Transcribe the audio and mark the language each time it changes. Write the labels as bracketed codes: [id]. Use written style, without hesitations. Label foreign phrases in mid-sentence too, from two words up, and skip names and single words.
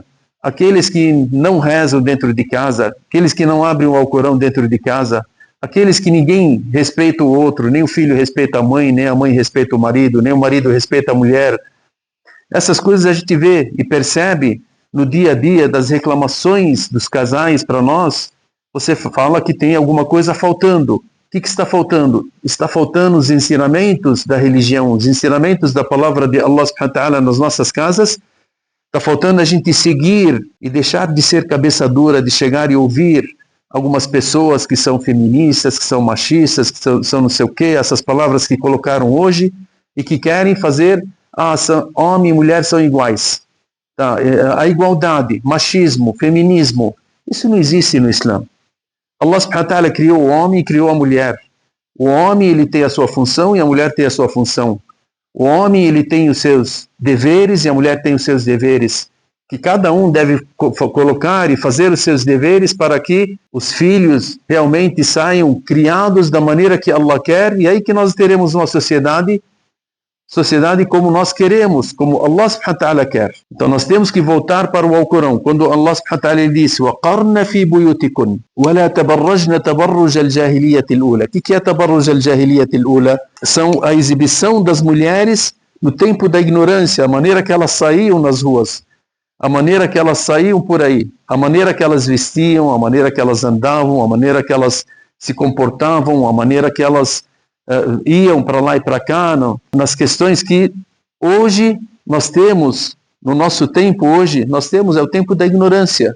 [pt] Aqueles que não rezam dentro de casa, aqueles que não abrem o Alcorão dentro de casa, aqueles que ninguém respeita o outro, nem o filho respeita a mãe, nem a mãe respeita o marido, nem o marido respeita a mulher. Essas coisas a gente vê e percebe no dia a dia das reclamações dos casais para nós. Você fala que tem alguma coisa faltando. O que está faltando? Está faltando os ensinamentos da religião, os ensinamentos da palavra de [ar] الله سبحانه وتعالى [pt] nas nossas casas. Está faltando a gente seguir e deixar de ser cabeça dura, de chegar e ouvir algumas pessoas que são feministas, que são machistas, que são não sei o quê, essas palavras que colocaram hoje e que querem fazer, homem e mulher são iguais. Tá? A igualdade, machismo, feminismo, isso não existe no Islã. [ar] الله سبحانه وتعالى [pt] criou o homem e criou a mulher. O homem ele tem a sua função e a mulher tem a sua função. O homem ele tem os seus deveres e a mulher tem os seus deveres. que cada um deve colocar e fazer os seus deveres para que os filhos realmente saiam criados da maneira que Allah quer, e aí que nós teremos uma sociedade como nós queremos, como [ar] الله سبحانه وتعالى [pt] quer. Então nós temos que voltar para o Alcorão, quando [ar] الله سبحانه وتعالى [pt] disse [ar] وَقَرْنَ فِي بُيُوتِكُنْ وَلَا تَبَرَّجْنَ تَبَرُّجَ الْجَاهِلِيَّةِ الْأُولَى. [pt] O que é [ar] تَبَرُّجَ الْجَاهِلِيَّةِ الْأُولَى? [pt] São a exibição das mulheres no tempo da ignorância, a maneira que elas saíam nas ruas, a maneira que elas saíam por aí, a maneira que elas vestiam, a maneira que elas andavam, a maneira que elas se comportavam, a maneira que elas iam para lá e para cá, nas questões que hoje nós temos, no nosso tempo hoje, nós temos, é o tempo da ignorância.